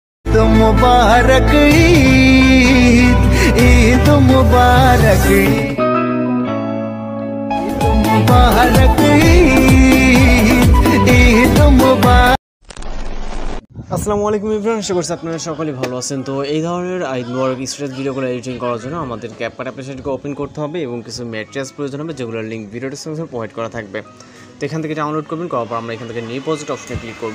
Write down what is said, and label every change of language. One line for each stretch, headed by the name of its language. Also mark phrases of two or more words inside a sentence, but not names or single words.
Hindi: तो मुबारक ईद, ईद मुबारक, मुबारक ईद, ईद मुबारक।
Arabic: السلام عليكم
Bangla: এভরিওয়ান, আশা করছি আপনারা সকলেই ভালো আছেন। তো এই ধরনের ঈদ মোবারক
English: status videos
Bangla: এডিটিং করার জন্য আমাদের ক্যাপকাট অ্যাপ্লিকেশনটিকে ওপেন করতে হবে এবং কিছু ম্যাটেরিয়ালস প্রয়োজন হবে, যেগুলোর লিঙ্ক
English: video description
Bangla: প্রোভাইড করা থাকবে। তো এখান থেকে ডাউনলোড করবেন, করার পর আমরা এখান থেকে
English: new project option
Bangla: ক্লিক করবো।